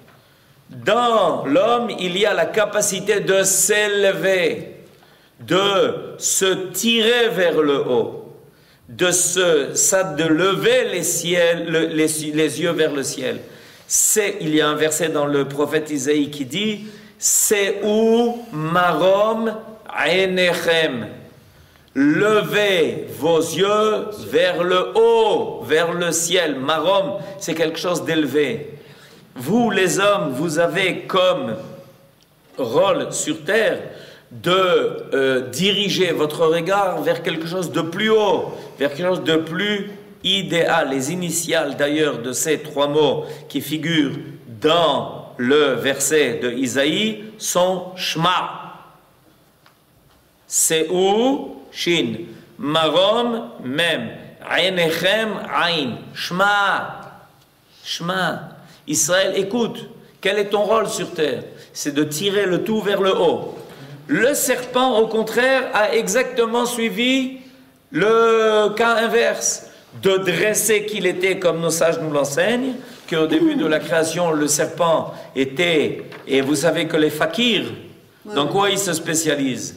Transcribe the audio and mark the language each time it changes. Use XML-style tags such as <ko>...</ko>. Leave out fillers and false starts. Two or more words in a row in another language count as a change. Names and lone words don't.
<fr>Dans l'homme, il y a la capacité de s'élever, de se tirer vers le haut, de lever les yeux vers le ciel. Il y a un verset dans le prophète Isaïe qui dit «</fr> <he>שאו מרום עיניכם</he> <fr>» levez vos yeux vers le haut, vers le ciel. Marom, c'est quelque chose d'élevé. Vous, les hommes, vous avez comme rôle sur terre de diriger votre regard vers quelque chose de plus haut, vers quelque chose de plus idéal. Les initiales d'ailleurs de ces trois mots qui figurent dans le verset de Isaïe sont Shema.</fr> <he>שאו, שין, מרום, מם, עיניכם, עין, שמע.</he> <fr>Shema. Israël, écoute, quel est ton rôle sur terre? C'est de tirer le tout vers le haut. Le serpent, au contraire, a exactement suivi le cas inverse, de dresser qu'il était, comme nos sages nous l'enseignent, qu'au début de la création, le serpent était, et vous savez que les fakirs, dans quoi ils se spécialisent?</fr>